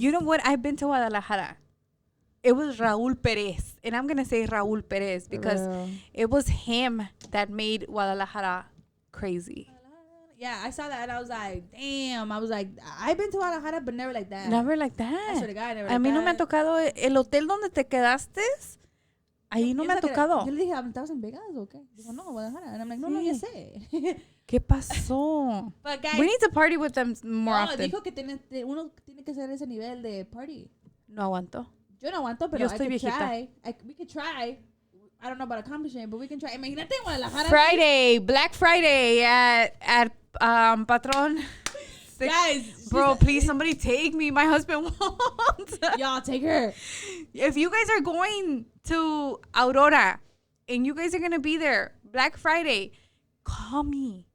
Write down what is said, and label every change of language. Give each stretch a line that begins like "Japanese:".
English: You know what? I've been to Guadalajara. It was Raul Perez. And I'm going to say Raul Perez because it was him that made Guadalajara crazy. Yeah, I saw that and I was like, damn. I was like, I've been to Guadalajara, but never like that. Never like that. I swear to God, never
Spanish: a mí no me ha tocado el hotel donde te quedaste. Ahí no me ha tocado. Yo le dije, ¿estabas en Vegas o qué? Dijo, no, Guadalajara.
English: And I'm like,
Spanish: no, ya sé. ¿Qué pasó?
English: But guys, we need to party with them more often.
Spanish: Dijo que uno tiene que hacer ese nivel de party. No aguanto. Yo no aguanto, pero Yo estoy viejita.
English: Try. We could try. I don't know about accomplishing, but we can try.
Spanish: Imagínate en Guadalajara.
English: Friday, Black Friday at Patron. Guys, bro, please somebody take me. My husband wants. Y'all take her. If you guys are going to Aurora and you guys are gonna be there Black Friday, call me.